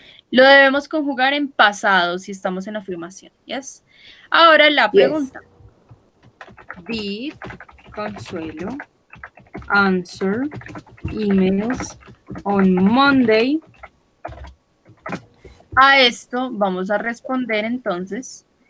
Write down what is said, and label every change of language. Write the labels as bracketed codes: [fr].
[es] Lo debemos conjugar en pasado si estamos en afirmación. Yes. Ahora la pregunta. [en] Did Consuelo answer emails on Monday? [es] A esto vamos a responder entonces.